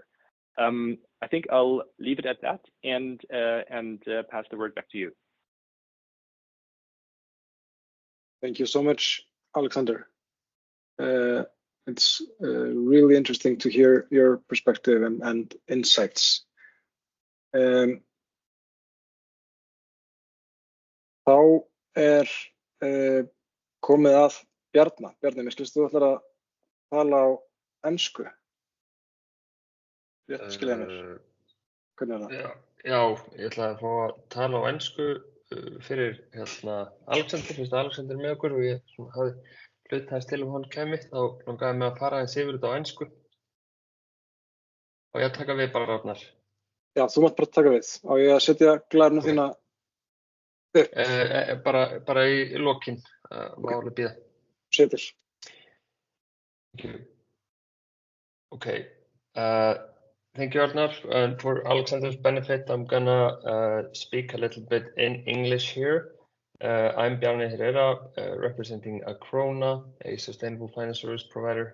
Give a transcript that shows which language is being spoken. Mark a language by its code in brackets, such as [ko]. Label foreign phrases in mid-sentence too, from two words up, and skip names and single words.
[en] I think I'll leave it at that and pass the word back to you. Thank you so much, Alexander. It's really interesting to hear your perspective and insights. [is] Þá komið að Bjarna. Bjarni, mér skilst þú ætlar að tala á ensku. Rétt skilja mér. Hvernig það? Já, ég ætla að fá að tala á ensku fyrir Alexander, fyrst Alexander með okkur og ég hafði hlutaðist til hann kæmi, þá langaði mig að fara eins yfir þetta á ensku. Og ég taka við bara, Ragnar. Já, þú mátt bara taka við. Á ég að setja glæruna þína upp? Bara í lokin, má alveg bíða. Setil. [en] Okay. Thank you, Arnar. And for Alexander's benefit, I'm gonna speak a little bit in English here. I'm Bjarni Herrera, representing Acrona, a sustainable finance service provider.